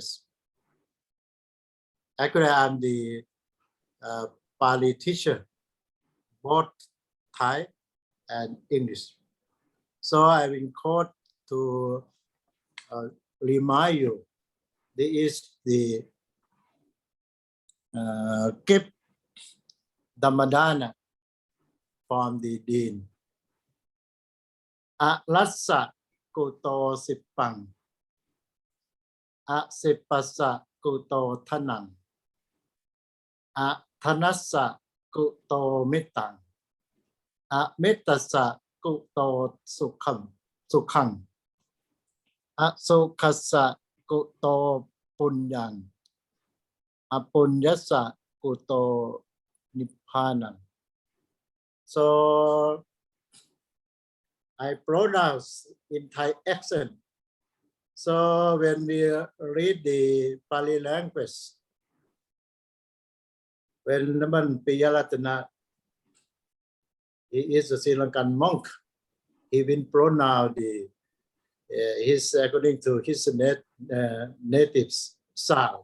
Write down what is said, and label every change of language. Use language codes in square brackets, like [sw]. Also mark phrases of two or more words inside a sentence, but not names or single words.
[en] Actually, I'm the Pali teacher, both Thai and English. So I will quote to remind you, this is the gift Dhammadana from the Dean. [pi] Arassa kuto sipang, asipasa kuto tanang, tanassa kuto mitang, mitasa kuto sukhang, sukhasa kuto punyang, punyasa kuto nippanang. [en] So I pronounce in Thai accent. So when we read the Pali language, when Naman Piyalatana, he is a Sri Lankan monk, he will pronounce his according to his native sound.